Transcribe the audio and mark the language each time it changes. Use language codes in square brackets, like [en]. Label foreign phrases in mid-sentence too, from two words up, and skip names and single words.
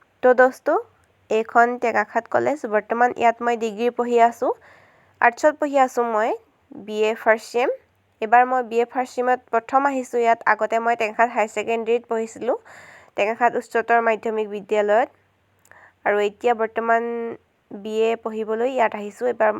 [hi] हेलो दोस्तों [as] এখন টেঙাখাত কলেজ বৰ্তমান ইয়াত মই ডিগ্ৰী পঢ়ি আছো আৰ্টছত পঢ়ি আছো মই বিএ ফাৰ্ষ্ট ছেম এবাৰ মই বিএ ফাৰ্ষ্ট ছেমত প্ৰথম আহিছো ইয়াত আগতে মই টেঙাখাত হাই ছেকেণ্ডাৰীত পঢ়িছিলো টেঙাখাত উচ্চতৰ মাধ্যমিক বিদ্যালয়ত আৰু এতিয়া বৰ্তমান বিএ পঢ়িবলৈ ইয়াত আহিছো এবাৰ